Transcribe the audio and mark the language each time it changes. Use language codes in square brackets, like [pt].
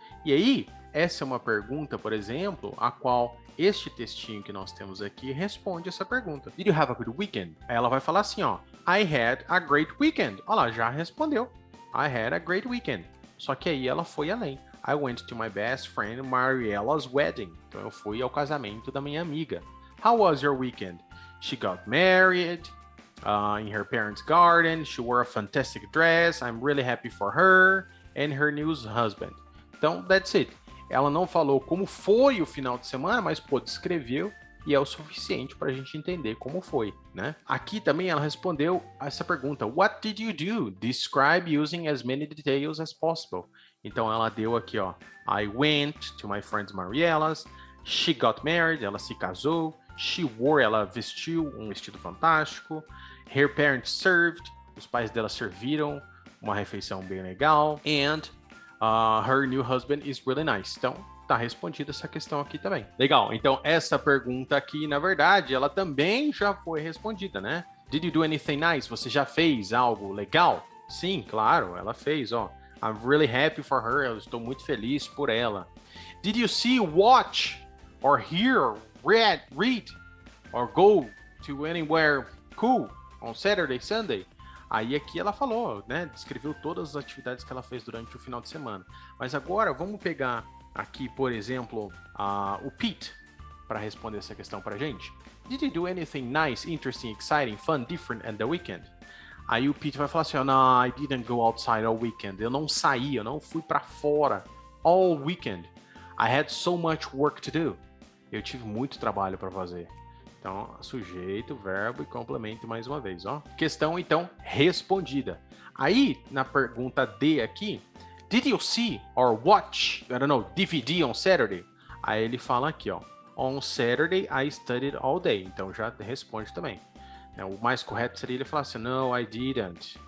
[pt] E aí, essa é uma pergunta, por exemplo, a qual este textinho que nós temos aqui responde essa pergunta. [en] Did you have a good weekend? [pt] Ela vai falar assim, ó, [en] I had a great weekend. [pt] Olha lá, já respondeu. [en] I had a great weekend. [pt] Só que aí ela foi além. [en] I went to my best friend Mariella's wedding. [pt] Então eu fui ao casamento da minha amiga. [en] How was your weekend? She got married in her parents' garden. She wore a fantastic dress. I'm really happy for her and her new husband. [pt] Então, that's it. Ela não falou como foi o final de semana, mas pô, descreveu e é o suficiente para a gente entender como foi, né? Aqui também ela respondeu essa pergunta. [en] What did you do? Describe using as many details as possible. [pt] Então ela deu aqui, ó. [en] I went to my friend's Mariella's. She got married. [pt] Ela se casou. [en] She wore. [pt] Ela vestiu um vestido fantástico. [en] Her parents served. [pt] Os pais dela serviram uma refeição bem legal. [en] And her new husband is really nice. [pt] Então tá respondida essa questão aqui também. Legal. Então essa pergunta aqui, na verdade, ela também já foi respondida, né? [en] Did you do anything nice? [pt] Você já fez algo legal? Sim, claro. Ela fez, ó. [en] I'm really happy for her. [pt] Eu estou muito feliz por ela. [en] Did you see, watch, or hear, read, or go to anywhere cool on Saturday, Sunday? [pt] Aí aqui ela falou, né? Descreveu todas as atividades que ela fez durante o final de semana. Mas agora vamos pegar aqui, por exemplo, o Pete para responder essa questão pra gente. [en] Did you do anything nice, interesting, exciting, fun, different on the weekend? [pt] Aí o Pete vai falar assim, [en] no, I didn't go outside all weekend. [pt] Eu não saí, eu não fui para fora [en] all weekend. I had so much work to do. [pt] Eu tive muito trabalho para fazer. Então, sujeito, verbo e complemento mais uma vez, ó. Questão, então, respondida. Aí, na pergunta D aqui, [en] did you see or watch, I don't know, DVD on Saturday? [pt] Aí ele fala aqui, ó, [en] on Saturday I studied all day. [pt] Então, já responde também. O mais correto seria ele falar assim, [en] no, I didn't.